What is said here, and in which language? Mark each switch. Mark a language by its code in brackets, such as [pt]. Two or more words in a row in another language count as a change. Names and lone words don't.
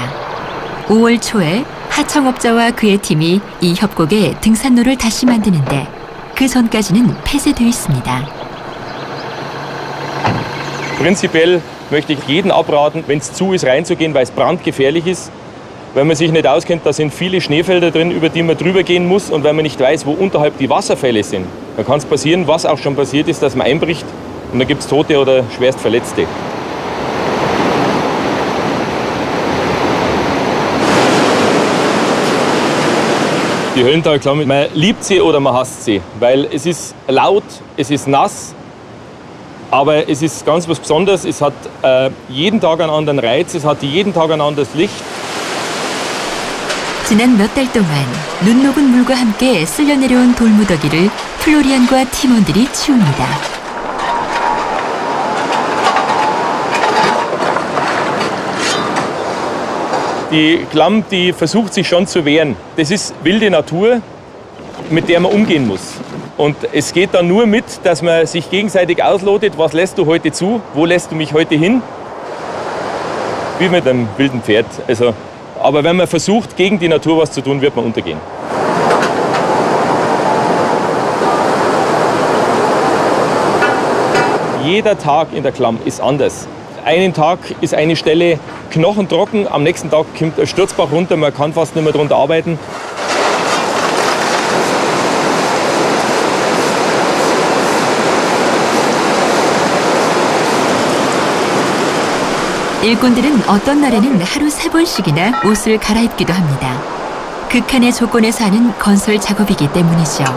[ko] 5월 초에 하청업자와 그의 팀이 이 협곡에 등산로를 다시 만드는데 그 전까지는 폐쇄되어 있습니다. [de] Prinzipiell möchte ich jeden abraten, wenn es zu ist, reinzugehen, weil es brandgefährlich ist. Wenn man sich nicht auskennt, da sind viele Schneefelder drin, über die man drüber gehen muss. Und wenn man nicht weiß, wo unterhalb die Wasserfälle sind, dann kann es passieren, was auch schon passiert ist, dass man einbricht und dann gibt es Tote oder schwerst Verletzte. Die Höllentalklamm, man liebt sie oder man hasst sie, weil es ist laut, es ist nass, aber es ist ganz was Besonderes. Es hat jeden Tag einen anderen Reiz, es hat jeden Tag ein anderes Licht. [ko] 지난 몇 달 동안 눈 녹은 물과 함께 쓸려 내려온 돌무더기를 플로리안과 팀원들이 치웁니다. [de] Die Klamm, die versucht sich schon zu wehren. Das ist wilde Natur, mit der man umgehen muss. Und es geht dann nur mit, dass man sich gegenseitig auslotet, was lässt du heute zu, wo lässt du mich heute hin. Wie mit einem wilden Pferd. Also, aber wenn man versucht, gegen die Natur was zu tun, wird man untergehen. Jeder Tag in der Klamm ist anders. Einen Tag ist eine Stelle knochentrocken, am nächsten Tag kommt ein Sturzbach runter, man kann fast nicht mehr drunter arbeiten. [ko] 일꾼들은 어떤 날에는 하루 3번씩이나 옷을 갈아입기도 합니다. 극한의 조건에서 하는 건설 작업이기 때문이죠.